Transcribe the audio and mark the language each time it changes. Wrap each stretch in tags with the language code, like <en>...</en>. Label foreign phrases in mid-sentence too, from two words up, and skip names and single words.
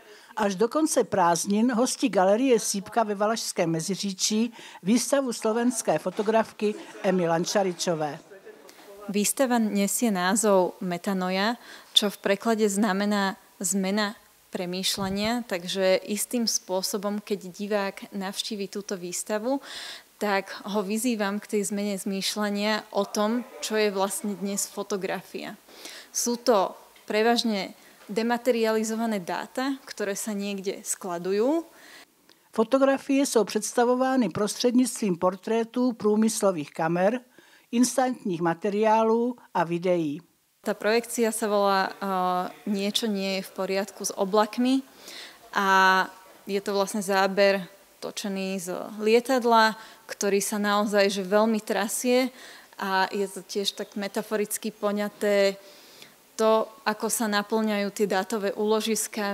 <cs>Až do konce prázdnin hostí galerie Sýpka ve Valašském Meziříčí výstavu slovenské fotografky Emy Lančaričové.</cs> <sk>Výstava nesie názov Metanoia, čo v preklade znamená zmena premýšľania, takže istým spôsobom, keď divák navštívi túto výstavu, tak ho vyzývam k tej zmene zmýšľania o tom, čo je vlastne dnes fotografia. Sú to prevažne dematerializované dáta, ktoré sa niekde skladujú.</sk> <cs>Fotografie jsou představovány prostřednictvím portrétů průmyslových kamer, instantních materiálů a videí.</cs> <sk>Tá projekcia sa volá Niečo nie je v poriadku s oblakmi a je to vlastne záber točený z lietadla, ktorý sa naozaj že veľmi trasie a je to tiež tak metaforicky poňaté to, ako sa naplňajú tie dátové úložiská.</sk>